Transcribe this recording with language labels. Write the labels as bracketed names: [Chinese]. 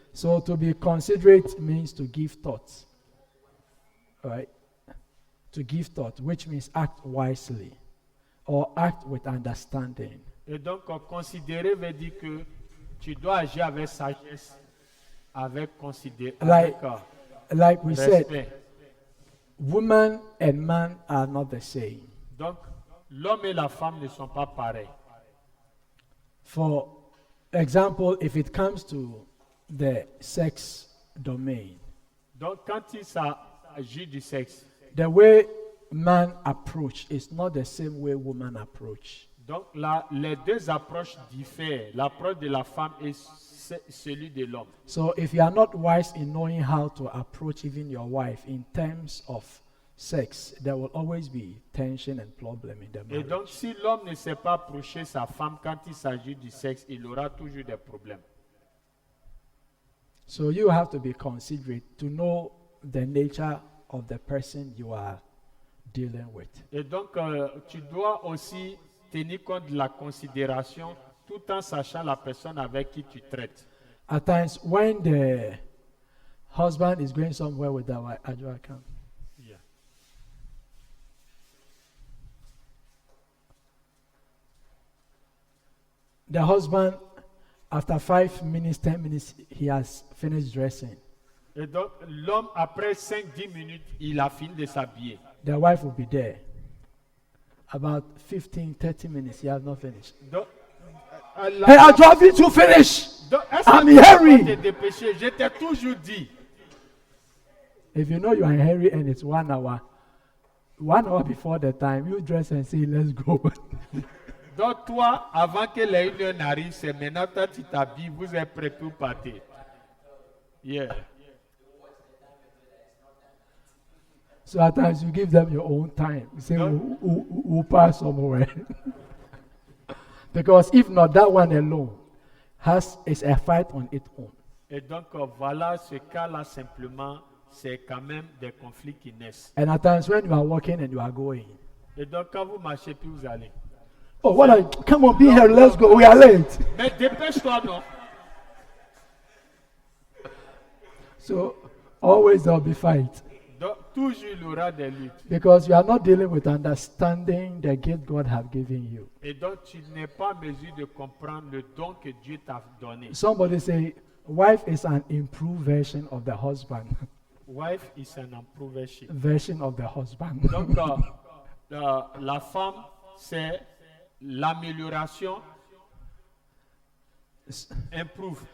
[English] So to be considerate means to give thought. Right? To give thought, which means act wisely or act with understanding. [French] Et donc, considérer veut dire que tu dois agir avec sagesse, avec considération, [English] Like we said, respect. woman and man are not the same. [French] Donc, l'homme et la femme ne sont pas pareils. [English] For example, if it comes to the sex domain, [French] Donc, quand il s'agit du sexe, [English] the way man approach is not the same way woman approach. [French] donc là, les deux approches diffèrent. L'approche de la femme et celui de l'homme. [English] So if you are not wise in knowing how to approach even your wife in terms of sex, there will always be tension and problem in the [French] Et donc, [English] marriage. [French] si l'homme ne sait pas approcher sa femme quand il s'agit du sexe, il aura toujours des problèmes. [English] So you have to be considerate to know the nature of the person you are dealing with. [French] Et donc, tu dois aussi tenir compte de la considération tout en sachant la personne avec qui tu traites. [English] At times, when the husband is going somewhere with the wife, Ajua, come. Yeah. The husband, after 5 minutes, 10 minutes, he has finished dressing. [French] Et donc, l'homme, après 5-10 minutes, il a fini de s'habiller. [English] The wife will be there. About 15, 30 minutes, he has not finished. [French] Donc, [English] Hey, Ajua, need to finish. [French] est-ce [English] I'm [French] que tu vas [English] hurry. [French] te dépêcher? Je t'ai toujours dit. [English] If you know you are in a hurry and it's 1 hour, 1 hour before the time, you dress and say, let's go. [French] Donc, toi, avant que les 1 heure n'arrive, c'est maintenant toi tu t'habilles, vous êtes prêts pour partir. [English] Yeah. So at times you give them your own time. You say, No. we'll pass somewhere. Because if not, that one alone is a fight on its own. [French] Et donc, voilà, ce cas-là, simplement, c'est quand même des conflits qui naissent. [English] And at times when you are walking and you are going, [French] Et donc, quand vous marchez, puis vous allez. [English] oh, what are you? Come on, be here, let's go. We are late. [French] Mais dépêche-toi, non? [English] So always there'll be fight. [French] Donc, toujours, il y aura des luttes. [English] Because you are not dealing with understanding the gift God have given you. [French] Et donc, tu n'es pas en mesure de comprendre le don que Dieu t'a donné. [English] Somebody say, wife is an improved version of the husband. Wife is an improved ship. Version of the husband. [French] Donc, la femme, c'est l'amélioration, [English] improve.